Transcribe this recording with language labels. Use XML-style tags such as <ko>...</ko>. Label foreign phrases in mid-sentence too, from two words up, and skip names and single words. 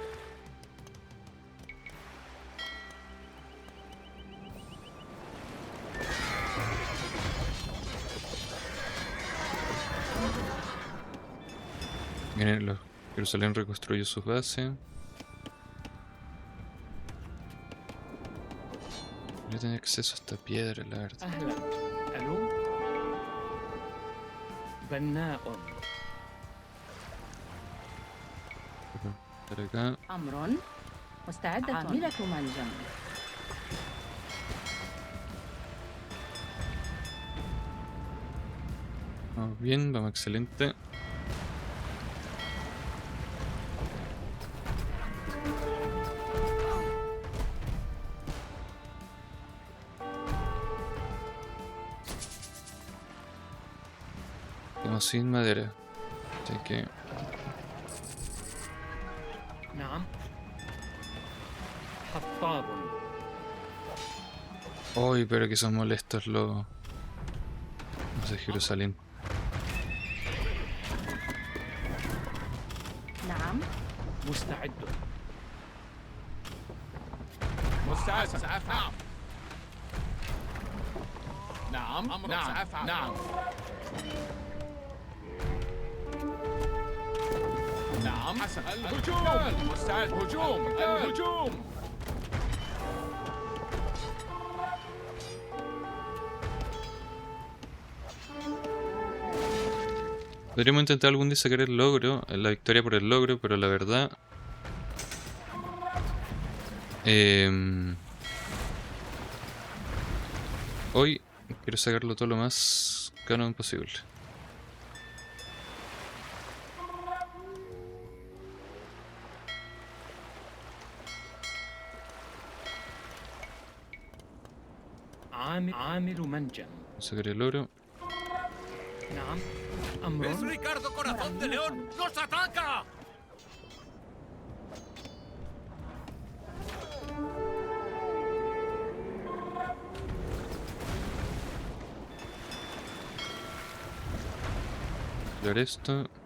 <es>Miren, Jerusalén reconstruyó sus bases. Voy a tener acceso a esta piedra, la verdad.</es> <ar>أهلا. ألو. بناء.</ar> <es>Por acá.</es> <ar>أمر مستعدة. عاملة منجم.</ar> <es>Vamos bien, vamos excelente. Estamos sin madera, así que</es> <ar>نعم. حطاب.</ar> <es>uy, pero que son molestos los de Jerusalén.</es> <ar>نعم. مستعد. مستعد سأفعل. نعم نعم سأفعل. نعم نعم حسن. الهجوم. مستعد. هجوم. الهجوم.</ar> <es>Podríamos intentar algún día sacar el logro, la victoria por el logro, pero la verdad... hoy quiero sacarlo todo lo más canon posible.</es> <ar>عامل منجم.</ar> <es>Sacar el oro.</es> <ar>نعم.</ar> <es>¡Es</es> <ar>أمر.</ar> <es>Ricardo Corazón de León! ¡Nos ataca! Dar esto.</es>